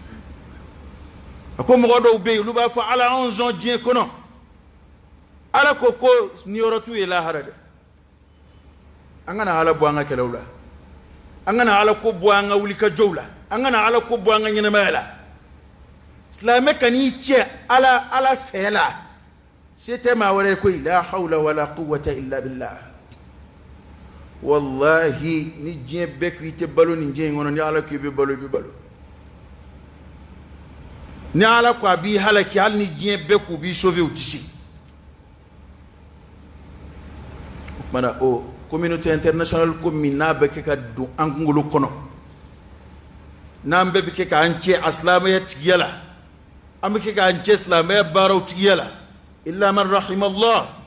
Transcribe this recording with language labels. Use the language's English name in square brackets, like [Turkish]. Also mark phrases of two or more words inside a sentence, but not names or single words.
[Bambara] a ko mɔgɔ dɔw bɛ yen olu b'a fɔ ala anw sɔn diɲɛ kɔnɔ ala ko niyɔrɔ t'u ye lahara dɛ an kana ala bɔ an ka kɛlɛw la an kana ala ko bɔ an ka wulikajɔw la an kana ala ko bɔ an ka ɲɛnamaya la silamɛ ka n'i cɛ ala fɛ la se tɛ maa wɛrɛ koyi [Arabic] لا حول ولا قوة إلا بالله [Bambara] wallahi ni diɲɛ bɛɛ ko i tɛ balo nin diɲɛ in kɔnɔ ni ala ko i bɛ balo i bɛ balo ni ala ko a b'i halaki hali ni diɲɛ bɛɛ k'u b'i sauver u tɛ se o kumana o [French] communauté internationale [Bambara] ko min n'a bɛ kɛ ka don an kunkolo kɔnɔ n'an bɛɛ bɛ kɛ k'an cɛ a silamɛya tigiya la an bɛ kɛ k'an cɛ silamɛya baaraw tigiya la [Arabic] إلا من رحم الله